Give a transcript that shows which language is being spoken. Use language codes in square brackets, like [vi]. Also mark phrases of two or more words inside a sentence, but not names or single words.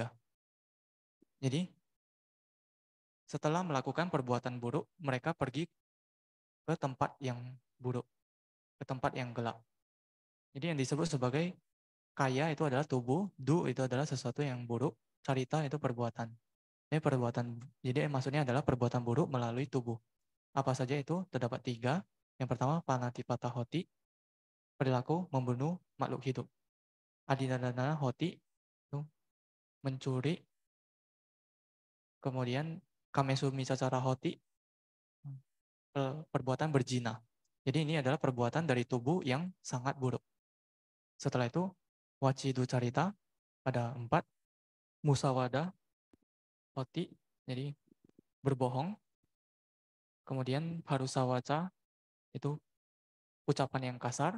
[id] Jadi setelah melakukan perbuatan buruk, mereka pergi ke tempat yang buruk, ke tempat yang gelap. Jadi yang disebut sebagai kaya itu adalah tubuh, du itu adalah sesuatu yang buruk, carita itu perbuatan. Ini perbuatan, jadi maksudnya adalah perbuatan buruk melalui tubuh. Apa saja itu? Terdapat 3. Yang pertama, [pi] panatipata hoti, [id] perilaku membunuh makhluk hidup. [pi] Adinadana hoti, [id] itu mencuri. [pi] Kemudian kamesumi sacara hoti, [id] perbuatan berzina. Jadi ini adalah perbuatan dari tubuh yang sangat buruk. Setelah itu, [pi] waci ducarita [id] ada 4, [pi] musawada hoti, [id] jadi berbohong. Kemudian harusawaca itu ucapan yang kasar.